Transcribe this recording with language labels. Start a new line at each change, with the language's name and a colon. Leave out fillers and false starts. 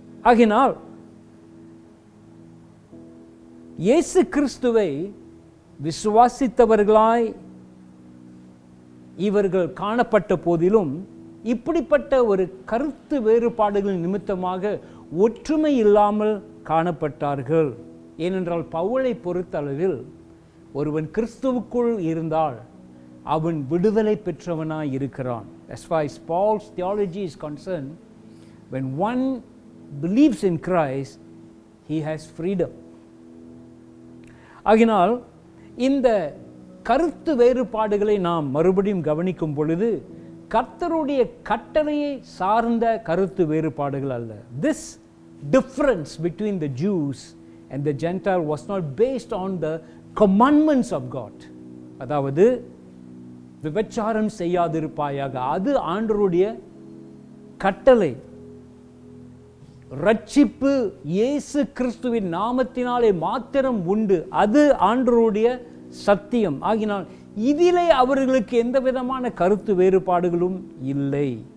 Tamil: ஆகினால் இயேசு கிறிஸ்துவை விசுவாசித்தவர்களாய் இவர்கள் காணப்பட்ட போதிலும் இப்படிப்பட்ட ஒரு கருத்து வேறுபாடுகள் நிமித்தமாக ஒற்றுமை இல்லாமல் காணப்பட்டார்கள். ஏனென்றால் பவுலை பொறுத்தளவில் ஒருவன் கிறிஸ்துவுக்குள் இருந்தால் அவன் விடுதலை பெற்றவனாய் இருக்கிறான்.
English: As far as Paul's theology is concerned, when one believes in Christ, he has freedom.
Tamil: ஆகினால் இந்த கருத்து வேறுபாடுகளை நாம் மறுபடியும் கவனிக்கும் பொழுது கர்த்தருடைய கட்டளையை சார்ந்த கருத்து வேறுபாடுகள் அல்ல.
English: This difference between the Jews and the Gentile was not based on the commandments of God.
Tamil: அதாவது விபச்சாரம் செய்யாதிருப்பாயாக, அது ஆண்டவருடைய கட்டளை. ரட்சிப்பு இயேசு கிறிஸ்துவின் நாமத்தினாலே மாத்திரம் உண்டு, அது ஆண்டவருடைய சத்தியம். ஆகினால் இதிலே அவர்களுக்கு எந்த விதமான கருத்து வேறுபாடுகளும் இல்லை.